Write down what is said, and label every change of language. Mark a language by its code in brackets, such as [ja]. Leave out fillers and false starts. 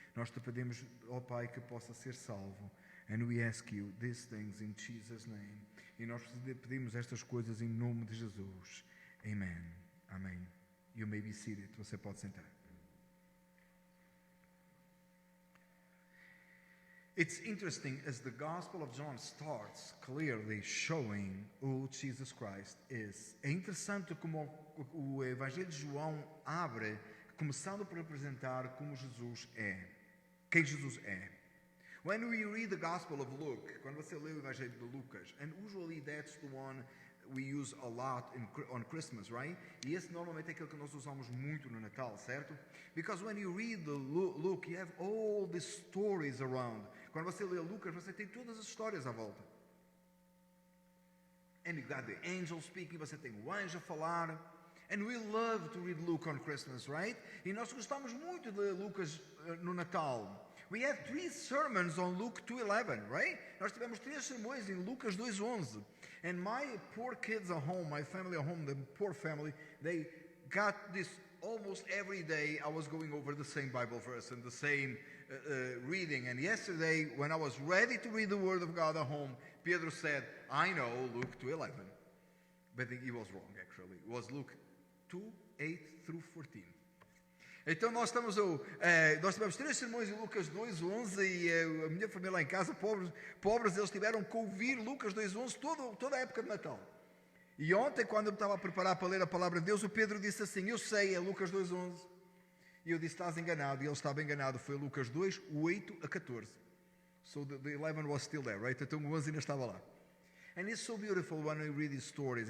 [pt] Nós te pedimos, ó Pai, que possa ser salvo. [en] And we ask you these things in Jesus' name. [pt] E nós pedimos estas coisas em nome de Jesus. [en] Amen. Amém. You may be seated. [pt] Você pode sentar. [en] It's interesting as the Gospel of John starts clearly showing who Jesus Christ is. [pt] É interessante como o Evangelho de João abre, começando por apresentar como Jesus é. Quem Jesus é. [en] When we read the Gospel of Luke, [pt] quando você lê o Evangelho de Lucas, [en] and usually that's the one we use a lot on Christmas, right? [pt] E esse normalmente é aquele que nós usamos muito no Natal, certo? [en] Because when you read the Luke, you have all the stories around. [pt] Quando você lê Lucas, você tem todas as histórias à volta. [en] And you got the angel speaking, [pt] você tem o anjo a falar. [en] And we love to read Luke on Christmas, right? [pt] E nós gostamos muito de ler Lucas no Natal. [en] We have 3 sermons on Luke 2:11, right? [pt] Nós tivemos 3 sermões em Lucas 2:11. [en] And my poor kids at home, my family at home, the poor family, they got this almost every day. I was going over the same Bible verse and the same reading. And yesterday, when I was ready to read the Word of God at home, Pedro said, I know Luke 2:11. But he was wrong, actually. It was Luke 2:8 through 14. [pt] Então nós tivemos 3 sermões em Lucas 2:11 e a minha família lá em casa, pobres, eles tiveram que ouvir Lucas 2:11 toda a época de Natal. E ontem, quando eu me estava a preparar para ler a palavra de Deus, o Pedro disse assim, eu sei, é Lucas 2:11. E eu disse, estás enganado. E ele estava enganado, foi Lucas 2:8 a 14. [en] So the 11 was still there, right? [pt] Então o 11 ainda estava lá. [en] And it's so beautiful when we read these stories.